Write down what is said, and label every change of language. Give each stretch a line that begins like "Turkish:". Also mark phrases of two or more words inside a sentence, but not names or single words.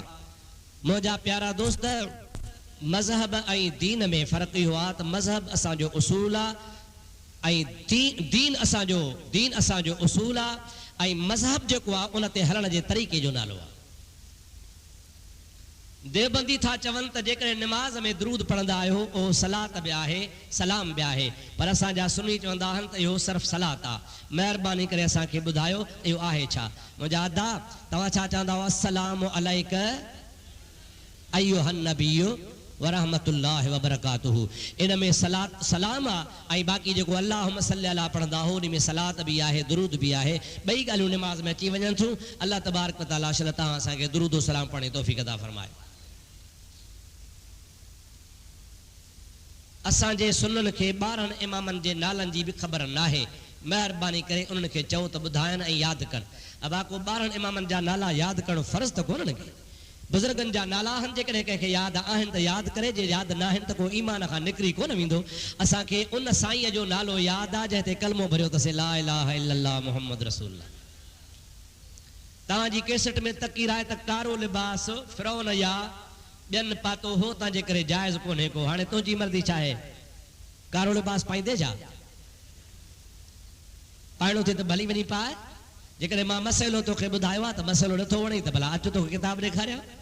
Sindhi: मुंहिंजा प्यारा दोस्त, मज़हब ऐं दीन में फ़र्क़ु इहो आहे त मज़हब असांजो उसूल आहे ऐं दीन असांजो उसूल आहे ऐं मज़हब जेको आहे उन ते हलण जे तरीक़े जो नालो आहे। देवबंदी था चवनि त जेकॾहिं निमाज़ में दरूद पढ़ंदा आहियो उहो सलात बि आहे, सलाम बि आहे, पर असांजा सुन्नी चवंदा आहिनि त इहो सिर्फ़ु सलात आहे। महिरबानी करे असांखे ॿुधायो इहो आहे छा? मुंहिंजा अदा तव्हां छा चवंदा हुआ?
Arabic: السلام عليك أيها النبي ورحمة الله وبركاته.
Sindhi: इन में सलात सलाम आहे ऐं बाक़ी जेको
Arabic: اللهم صل على
Sindhi: पढ़ंदा हो उन में सलात बि आहे, दुरूद बि आहे। ॿई ॻाल्हियूं निमाज़ में अची वञनि थियूं। अल्लाह
Arabic: تبارك وتعالى
Sindhi: शल तव्हां असांखे दुरूद व सलाम पढ़ण जी तौफ़ीक़ अता फ़रमाए। असांजे सुन्ननि खे ॿारहनि इमामनि जे नालनि जी बि ख़बर नाहे। महिरबानी करे उन्हनि खे चओ त ॿुधाइनि ऐं यादि कनि। अबा को ॿारहनि इमामनि जा नाला यादि करणु फ़र्ज़ु त कोन्हनि खे। बुज़ुर्गनि जा नाला आहिनि, जेकॾहिं कंहिंखे यादि आहिनि त यादि करे, जे यादि न आहिनि त को ईमान खां निकिरी कोन वेंदो। असांखे उन साईंअ जो नालो यादि आहे जंहिं ते कलमो भरियो अथसि,
Arabic: لا إله إلا الله محمد رسول الله.
Sindhi: तव्हांजी कैसेट में तकीर आहे त कारो लिबास फिरौन या ॿियनि पातो हो, तव्हांजे करे जाइज़ कोन्हे को। हाणे तुंहिंजी मर्ज़ी छा आहे? कारो लिबास पाईंदे छा? पाइणो थिए त भली वञी पाए। जेकॾहिं मां मसइलो तोखे ॿुधायो आहे त मसइलो नथो वणे त भला अचु तोखे किताब ॾेखारियां।